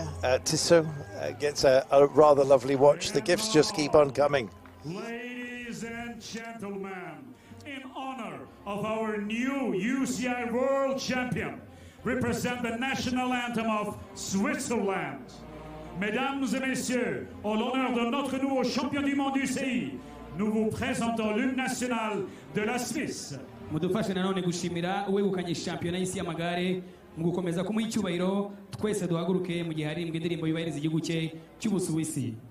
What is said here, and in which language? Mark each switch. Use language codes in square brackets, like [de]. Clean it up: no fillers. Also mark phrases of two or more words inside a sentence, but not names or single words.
[en] Tissot gets a rather lovely watch. The gifts just keep on coming. Ladies and gentlemen, in honor of our new UCI World Champion, represent the national anthem of Switzerland. [fr] Mesdames et messieurs, en l'honneur de notre nouveau champion du monde UCI, nous vous présentons l'hymne national de la Suisse. [rw] mudufashe nanone gushimira uwegukanye shampiyona y'isi y'amagare mu gukomeza kumuha icyubahiro twese duhaguruke mu gihe haririmbwa indirimbo yubahiriza igihugu cye cy'ubusuwisi.